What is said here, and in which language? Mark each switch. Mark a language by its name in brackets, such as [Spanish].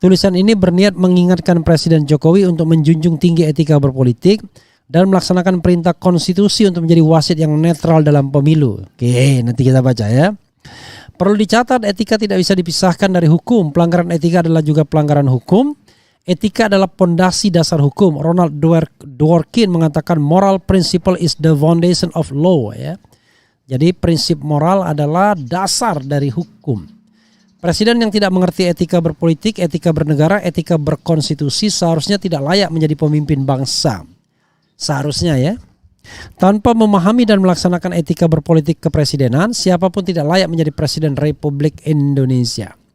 [Indonesian] Tulisan ini berniat mengingatkan Presiden Jokowi untuk menjunjung tinggi etika berpolitik dan melaksanakan perintah konstitusi untuk menjadi wasit yang netral dalam pemilu. Oke, nanti kita baca ya. Perlu dicatat, etika tidak bisa dipisahkan dari hukum. Pelanggaran etika adalah juga pelanggaran hukum. Etika adalah pondasi dasar hukum. [English] Ronald Dworkin mengatakan moral principle is the foundation of law. [Indonesian] Ya. Jadi prinsip moral adalah dasar dari hukum. Presiden yang tidak mengerti etika berpolitik, etika bernegara, etika berkonstitusi seharusnya tidak layak menjadi pemimpin bangsa. Seharusnya ya. Tanpa memahami dan melaksanakan etika berpolitik kepresidenan, siapapun tidak layak menjadi Presiden Republik Indonesia.